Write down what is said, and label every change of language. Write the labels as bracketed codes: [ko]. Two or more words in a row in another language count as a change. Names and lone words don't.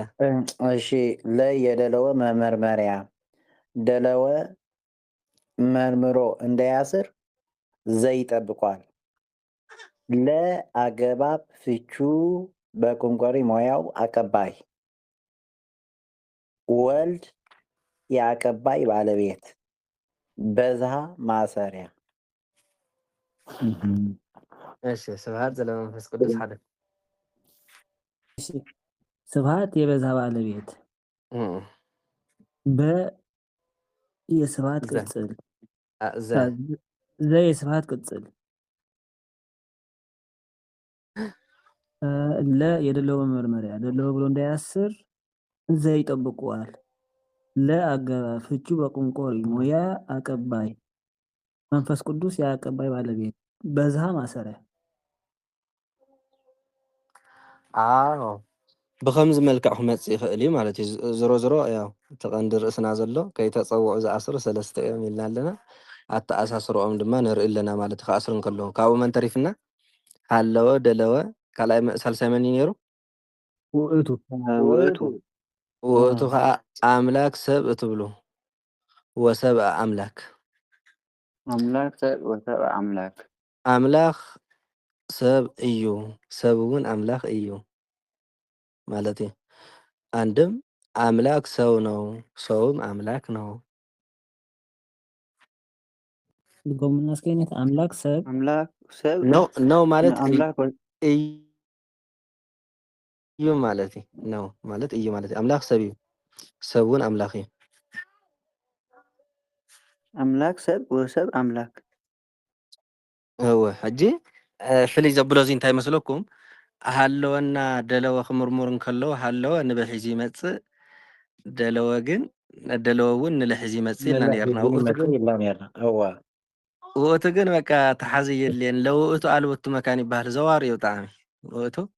[am] እሺ ለ የደለወ መመርመሪያ ደለወ መርምሮ እንዳያስር ዘይጠብቋል። ለአገባብ ፍቹ በቁንቆሪ ሙያው አቀባይ ወልድ የአቀባይ ባለቤት በዝሃ ማሰሪያ። [ti] እሺ [gez] ስብሃት ዘለመንፈስ ቅዱስ [ti] ሓደ [am] ስብሃት የበዝሃ ባለቤት በ የስብሃት ቅጽል ዘ የስብሃት ቅጽል ለ የደለወ መመርመሪያ ደለወ ብሎ እንዳያስር ዘ ይጠብቀዋል። ለአገባብ ፍቹ በቁንቆሪ ሙያ አቀባይ መንፈስ ቅዱስ የአቀባይ ባለቤት በዝሃ ማሰሪያ። [ti] አዎ ብከምዚ መልክዕ ክመጽእ ይኽእል እዩ ማለት እዩ። ዝሮ ዝሮ ያው ተቐንዲ ርእስና ዘሎ ከይተፀውዑ ዝኣስሩ ሰለስተ እዮም ኢልና ኣለና። ኣተኣሳስርኦም ድማ ንርኢ ኣለና ማለት እዩ። ክኣስሩ እንከለዉ ካብኡ መን ተሪፍና? [gez] ሃለወ ደለወ [ti] ካልኣይ ሳልሳይ መን እዩ ነይሩ? ውእቱ ከዓ ኣምላክ ሰብ እትብሉ [gez] ወሰብአ ኣምላክ ኣምላክ ሰብ ወሰብአ ኣምላክ [ti] ኣምላኽ ሰብ እዩ ሰብ እውን ኣምላኽ እዩ ማለት እዩ። [am] አንድም አምላክ ሰው ነው ሰውም አምላክ ነው። [ti] አምላክ ሰብ [am] ነው ማለት አምላክ [ti] እዩ ማለት ነው ማለት እዩ ማለት አምላክ ሰብ እዩ ሰውን አምላክ እዩ። [gez] አምላክ ሰብ ወሰብ አምላክ [ti] እወ ሕጂ ፍልይ ዘብሎ እዚ እንታይ መስለኩም? ሃለወና ደለወ ክምርምር እንከለዎ ሃለወ ንበሒዚ ይመጽእ ደለወ ግን ደለወ እውን ንልሕዚ ይመጽእ ኢልና ነርና። ውእቱ ግን በቃ ተሓዚ የድልየን ለውእቱ አልወቱ መካን ይበሃል ዘዋር እዩ ብጣዕሚ ውእቱ